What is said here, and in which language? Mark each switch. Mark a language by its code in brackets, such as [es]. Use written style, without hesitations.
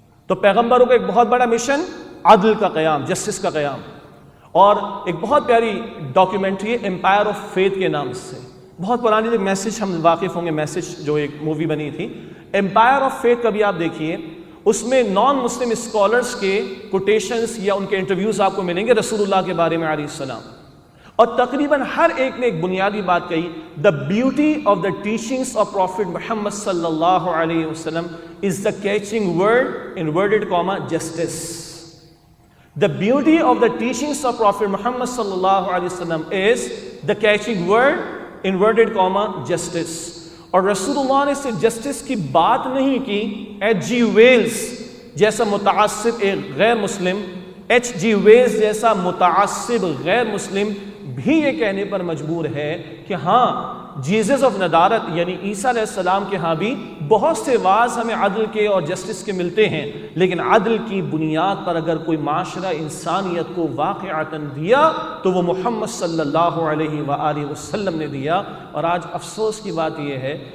[ur] تو پیغمبروں کا ایک بہت بڑا مشن عدل کا قیام، جسٹس کا قیام، اور ایک بہت پیاری ڈاکیومنٹری ہے امپائر آف فیتھ کے نام سے، بہت پرانی ایک میسج، ہم واقف ہوں گے میسج، جو ایک مووی بنی تھی امپائر آف فیتھ، کبھی آپ دیکھیے۔ اس میں نان مسلم اسکالرز کے کوٹیشنز یا ان کے انٹرویوز آپ کو ملیں گے رسول اللہ کے بارے میں علیہ السلام، اور تقریباً ہر ایک نے ایک بنیادی بات کہی، [en] the beauty of the teachings of Prophet Muhammad صلی اللہ علیہ وسلم is the catching word, inverted comma, justice. The beauty of the teachings of Prophet Muhammad صلی اللہ علیہ وسلم is the catching word, inverted comma, justice. [ur] اور رسول اللہ نے صرف جسٹس کی بات نہیں کی، ایچ جی ویلز جیسا متعصب ایک غیر مسلم، ایچ جی ویلز جیسا متعصب غیر مسلم بھی یہ کہنے پر مجبور ہے کہ ہاں جیزس آف ندارت یعنی عیسیٰ علیہ السلام کے ہاں بھی بہت سے واز ہمیں عدل کے اور جسٹس کے ملتے ہیں، لیکن عدل کی بنیاد پر اگر کوئی معاشرہ انسانیت کو واقعتاً دیا تو وہ محمد صلی اللہ علیہ وآلہ وسلم نے دیا۔ اور آج افسوس کی بات یہ ہے